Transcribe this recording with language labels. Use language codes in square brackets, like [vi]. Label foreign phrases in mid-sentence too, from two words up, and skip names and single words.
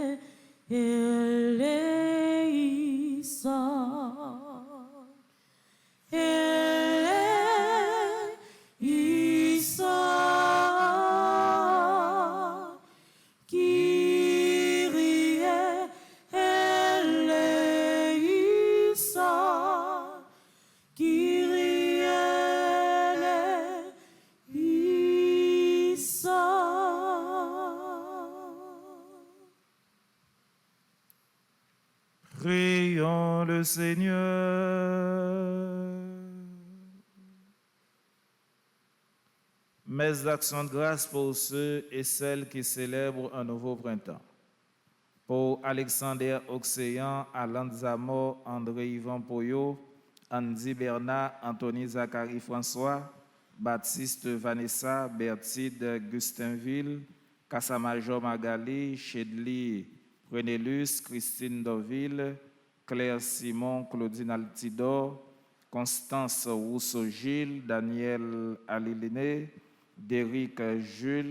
[el] ελέησον, ελέησον, Κύριε ελέησον, Κύριε ελέησον. [fr] Prions le Seigneur. Messe d'action de grâce pour ceux et celles qui célèbrent un nouveau printemps. Pour Alexander Oxéan, Alain Zamor, André-Yvan Poyo, Andy Bernard, Anthony Zachary François, Baptiste Vanessa, Bertide Gustinville, Kassamajor Magali, Chedli Renélus, Christine Doville, Claire Simon, Claudine Altidor, Constance Rousseau-Gilles, Daniel Aliliné, Déric Jules,